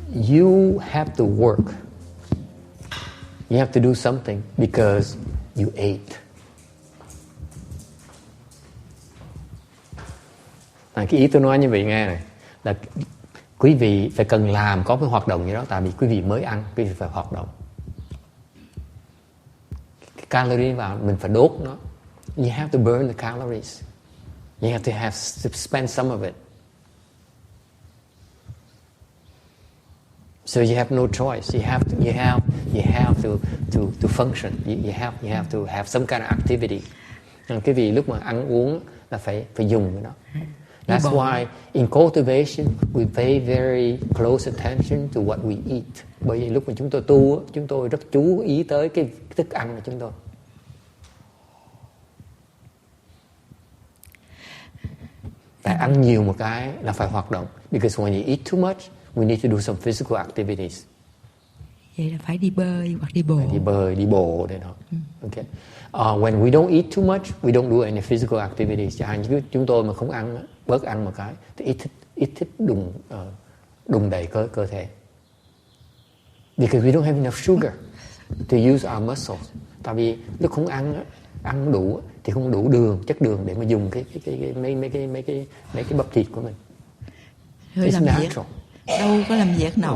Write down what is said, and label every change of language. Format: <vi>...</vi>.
<en>you have to work. You have to do something because you ate.</en> <vi>Cái ý tôi nói như vậy nghe này là quý vị phải cần làm có cái hoạt động như đó, tại vì quý vị mới ăn, quý vị phải hoạt động. Cái calorie vào mình phải đốt nó.</vi> <en>You have to burn the calories. You have to spend some of it. So you have no choice. You have to function. You have to have some kind of activity.</en> <vi>Cái vì lúc mà ăn uống là phải dùng cái đó.</vi> <en>That's why in cultivation we pay very close attention to what we eat.</en> <vi>Bởi vì lúc mà chúng tôi tu, chúng tôi rất chú ý tới cái thức ăn của chúng tôi. Tại ăn nhiều một cái là phải hoạt động.</vi> <en>Because when you eat too much, we need to do some physical activities.</en> <vi>Vậy là phải đi bơi hoặc đi bộ. Phải đi bơi, đi bộ để đó. Okay.</vi> <en>When we don't eat too much, we don't do any physical activities.</en> <vi>Chẳng hạn chúng tôi mà không ăn, bớt ăn một cái, thì ít thích đùng đẩy cơ thể.</vi> <en>Because we don't have enough sugar to use our muscles.</en> <vi>Tại vì lúc không ăn đủ thì không đủ đường, chất đường để mà dùng mấy cái bắp thịt của mình. Hơi làm việc, đâu có làm việc nổi.</vi>